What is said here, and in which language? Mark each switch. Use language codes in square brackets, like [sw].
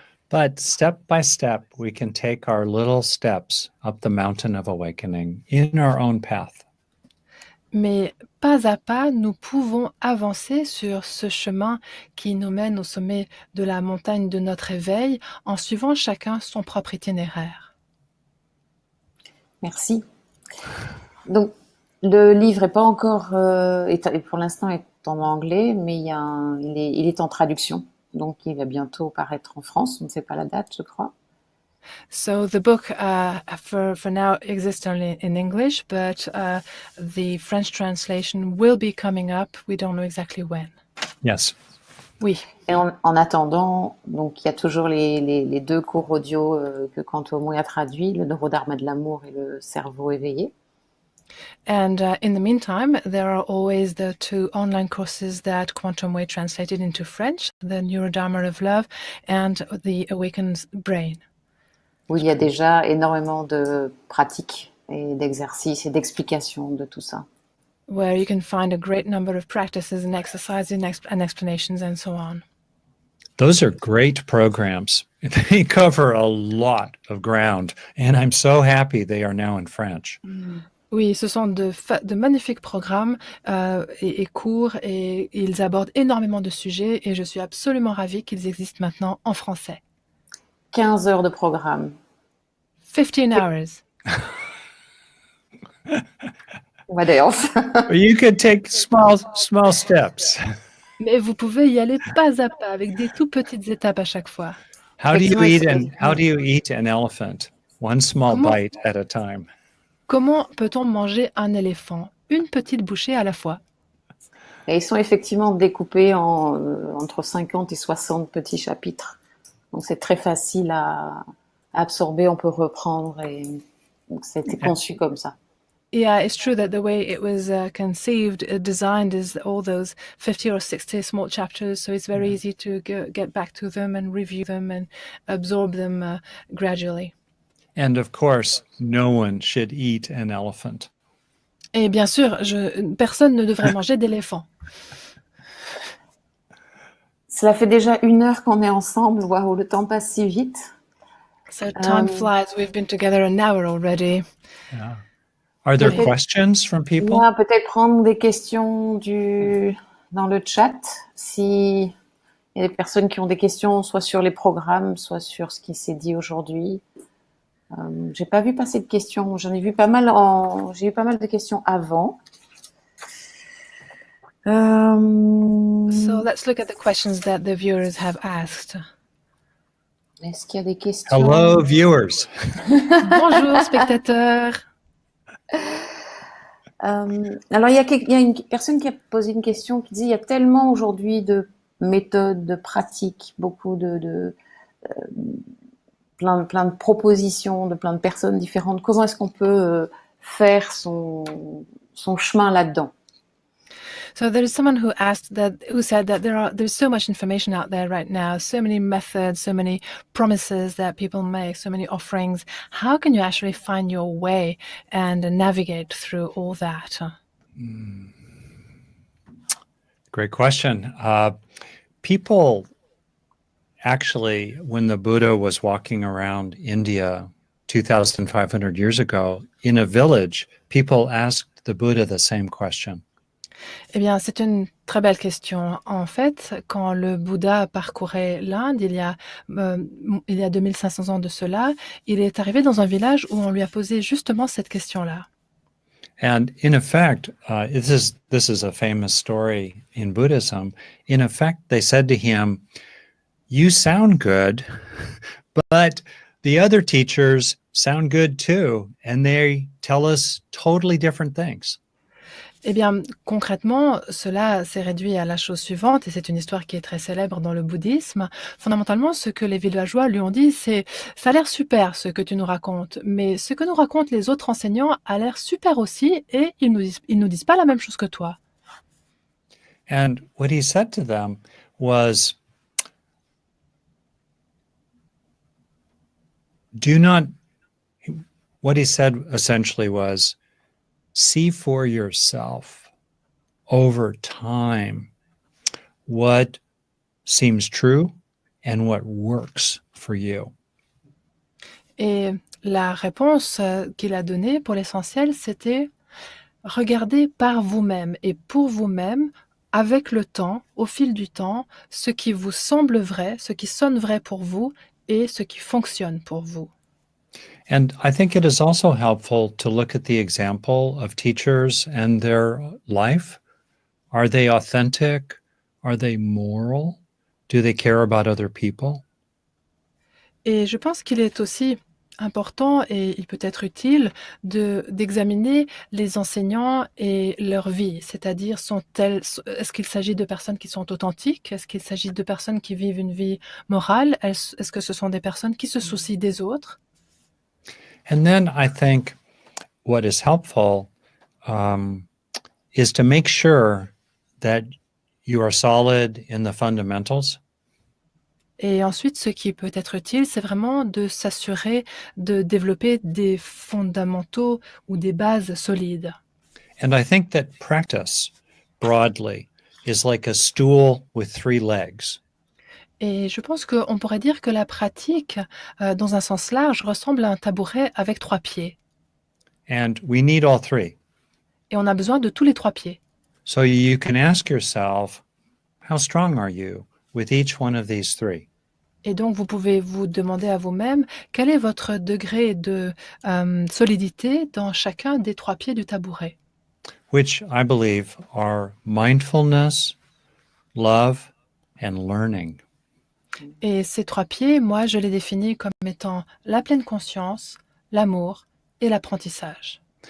[en] But step by step, we can take our little steps up the mountain of awakening in our own path. [fr] Mais pas à pas, nous pouvons avancer sur ce chemin qui nous mène au sommet de la montagne de notre éveil en suivant chacun son propre itinéraire. Merci. Donc, le livre est pas encore, pour l'instant est en anglais, mais il est en traduction. Donc, il va bientôt paraître en France. On ne sait pas la date, je crois. [en] So the book for now exists only in English, but the French translation will be coming up. We don't know exactly when. Yes. [fr] Oui. Et en attendant, donc il y a toujours les 2 cours audio que Quantum Way a traduits, le neurodharma de l'amour et le cerveau éveillé. [en] And in the meantime, there are always the 2 online courses that Quantum Way translated into French, the Neurodharma of Love and the Awakened Brain. [fr] Où il y a déjà énormément de pratiques et d'exercices et d'explications de tout ça. [en] Where you can find a great number of practices and exercises and explanations and so on. Those are great programs. They cover a lot of ground, and I'm so happy they are now in French. [fr] Oui, ce sont de magnifiques programmes et cours, et ils abordent énormément de sujets, et je suis absolument ravie qu'ils existent maintenant en français. 15 heures de programme. [en] 15 hours. What else? You could take small steps. [fr] Mais vous pouvez y aller pas à pas, avec des tout petites étapes à chaque fois. [en] How do you eat an elephant? One small [fr] Comment- [en] bite at a time. [fr] Comment peut-on manger un éléphant? Une petite bouchée à la fois. Et ils sont effectivement découpés entre 50 et 60 petits chapitres. Donc c'est très facile à absorber, on peut reprendre, et donc c'était conçu comme ça. [en] Yeah, it's true that the way it was conceived, designed, is all those 50 or 60 small chapters, so it's very easy to get back to them and review them and absorb them gradually. And of course, no one should eat an elephant. [fr] Et bien sûr, personne ne devrait manger d'éléphant. Cela fait déjà 1 heure qu'on est ensemble. Waouh, le temps passe si vite. [en] So time flies. We've been together an hour already. Yeah. Are there Okay. questions from people? [fr] On va peut-être prendre des questions dans le chat. Si il y a des personnes qui ont des questions, soit sur les programmes, soit sur ce qui s'est dit aujourd'hui. J'ai pas vu passer de questions. J'ai eu pas mal de questions avant. [en] So let's look at the questions that the viewers have asked. [fr] Est-ce qu'il y a des questions? [en] Hello, viewers. [fr] Bonjour, spectateurs. Alors, il y a une personne qui a posé une question qui dit il y a tellement aujourd'hui de méthodes, de pratiques, beaucoup plein de propositions de plein de personnes différentes. Comment est-ce qu'on peut faire son chemin là-dedans? [en] So there is someone who said that there's so much information out there right now, so many methods, so many promises that people make, so many offerings. How can you actually find your way and navigate through all that? Great question. People actually, when the Buddha was walking around India 2,500 years ago, in a village, people asked the Buddha the same question. [fr] Eh bien, c'est une très belle question. En fait, quand le Bouddha parcourait l'Inde, il y a 2500 ans de cela, il est arrivé dans un village où on lui a posé justement cette question-là. [en] And in effect, this is a famous story in Buddhism. In effect, they said to him, "You sound good, but the other teachers sound good too, and they tell us totally different things." [fr] Eh bien, concrètement, cela s'est réduit à la chose suivante, et c'est une histoire qui est très célèbre dans le bouddhisme. Fondamentalement, ce que les villageois lui ont dit, c'est « ça a l'air super ce que tu nous racontes, mais ce que nous racontent les autres enseignants a l'air super aussi, et ils nous disent pas la même chose que toi. » [en] And what he said to them was, what he said essentially was, see for yourself over time what seems true and what works for you. [fr] Et la réponse qu'il a donnée pour l'essentiel, c'était « regardez par vous-même et pour vous-même, avec le temps, au fil du temps, ce qui vous semble vrai, ce qui sonne vrai pour vous et ce qui fonctionne pour vous. » [en] And I think it is also helpful to look at the example of teachers and their life. Are they authentic? Are they moral? Do they care about other people? [fr] Et je pense qu'il est aussi important et il peut être utile d'examiner les enseignants et leur vie, c'est-à-dire est-ce qu'il s'agit de personnes qui sont authentiques? Est-ce qu'il s'agit de personnes qui vivent une vie morale? Est-ce que ce sont des personnes qui se soucient des autres? [en] And then I think what is helpful is to make sure that you are solid in the fundamentals. [fr] Et ensuite, ce qui peut être utile, c'est vraiment de s'assurer de développer des fondamentaux ou des bases solides. [en] And I think that practice broadly is like a stool with 3 legs. [fr] Et je pense qu'on pourrait dire que la pratique, dans un sens large, ressemble à un tabouret avec 3 pieds. [en] And we need all 3. [fr] Et on a besoin de tous les 3 pieds. [en] So you can ask yourself, how strong are you with each one of these 3? [fr] Et donc, vous pouvez vous demander à vous-même quel est votre degré de solidité dans chacun des 3 pieds du tabouret. [en] Which I believe are mindfulness, love, and learning. [fr] Et ces 3 pieds, moi, je les définis comme étant la pleine conscience, l'amour et l'apprentissage.